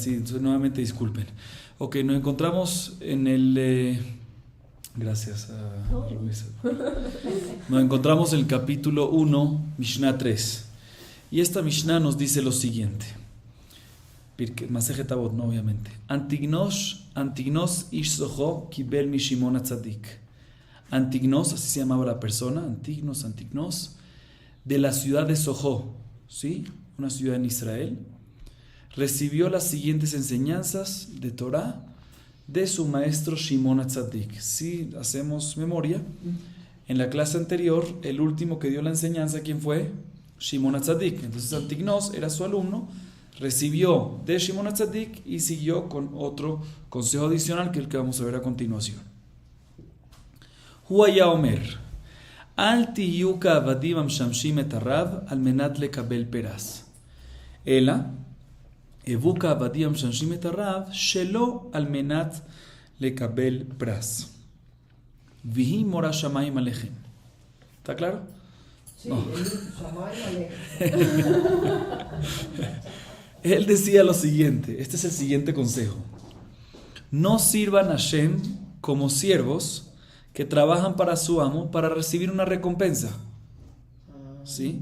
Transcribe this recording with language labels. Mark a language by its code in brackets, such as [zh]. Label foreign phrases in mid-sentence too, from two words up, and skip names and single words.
[es] Sí, entonces nuevamente disculpen. Ok, nos encontramos en el... gracias a Luisa. Nos encontramos en el capítulo 1, Mishnah 3. Y esta Mishnah nos dice lo siguiente. [he] מסכת אבות, [es] no obviamente. [he] אנטיגנוס איש סוכו קיבל מ שמעון הצדיק. [es] Antignos, así se llamaba la persona, Antignos, de la ciudad de Sojo, ¿sí? Una ciudad en Israel. Recibió las siguientes enseñanzas de Torah de su maestro Shimon HaTzadik. Si hacemos memoria, en la clase anterior, el último que dio la enseñanza, ¿quién fue? Shimon HaTzadik. Entonces Antignos era su alumno, recibió de Shimon HaTzadik y siguió con otro consejo adicional que es el que vamos a ver a continuación. [he] היה אומר, אל תהיו כעבדים המשמשים את הרב על מנת לקבל פרס. אלא, הוו כעבדים המשמשים את הרב שלא על מנת לקבל פרס. והיא מורה שמיים עליכם. [es] ¿Está claro? Sí, No. el Él decía lo siguiente, este es el siguiente consejo. No sirvan a Hashem como siervos que trabajan para su amo para recibir una recompensa, ¿sí?